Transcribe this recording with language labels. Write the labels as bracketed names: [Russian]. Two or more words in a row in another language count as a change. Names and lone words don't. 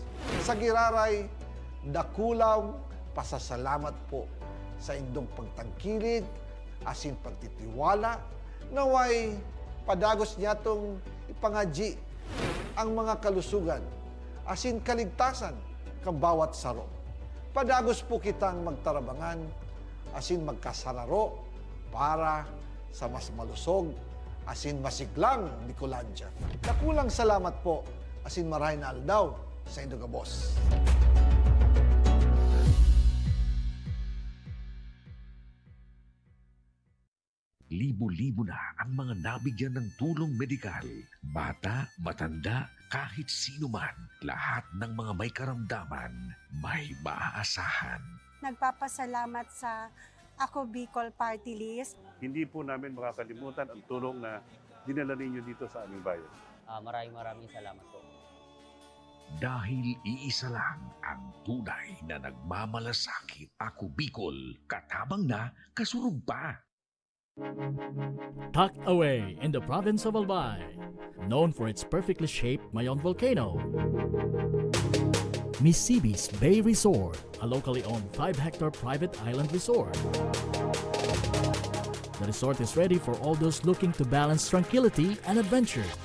[Bikol] Sa Giraray, dakulang pasasalamat po sa indong pagtangkilid, asin pagtitiwala, naway padagos niya itong ipangadji ang mga kalusugan, asin kaligtasan kang bawat saro. Padagos po kitang magtarabangan, asin magkasararo para sa mas malusog, asin masiglang Bicolandia. Dakulang salamat po, asin marahin na aldaw sa Saindo Gabos. [Filipino] Libo-libo na ang mga nabigyan ng tulong medikal. Bata, matanda, kahit sino man, lahat ng mga may karamdaman, may maaasahan. Nagpapasalamat sa Ako Bicol Party List. Hindi po namin makakalimutan ang tulong na dinala ninyo dito sa aming bayan. Maraming salamat po. Dahil iisa lang ang tunay na nagmamalasakit. [Bikol] Ako Bicol, katabang na, kasurug pa. [English] Tucked away in the province of Albay, known for its perfectly shaped Mayon volcano, Misibis Bay Resort, a locally owned 5-hectare private island resort. The resort is ready for all those looking to balance tranquility and adventure.